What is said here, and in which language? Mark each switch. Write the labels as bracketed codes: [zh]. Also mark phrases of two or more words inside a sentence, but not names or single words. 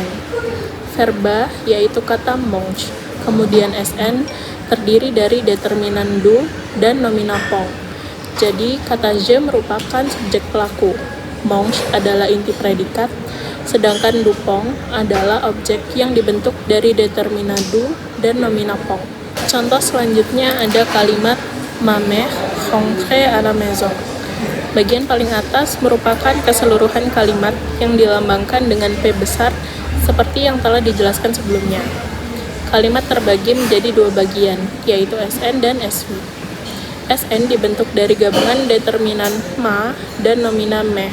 [id] Verba yaitu kata mange, kemudian SN terdiri dari determinan du dan nomina pong. Jadi kata je merupakan subjek pelaku, mange adalah inti predikat, sedangkan dupong adalah objek yang dibentuk dari determina du dan nomina pong. Contoh selanjutnya ada kalimat [fr] ma mère rentre à la maison. [id] Bagian paling atas merupakan keseluruhan kalimat yang dilambangkan dengan P besar seperti yang telah dijelaskan sebelumnya. Kalimat terbagi menjadi dua bagian, yaitu SN dan SV. SN dibentuk dari gabungan determinan ma dan nomina mère.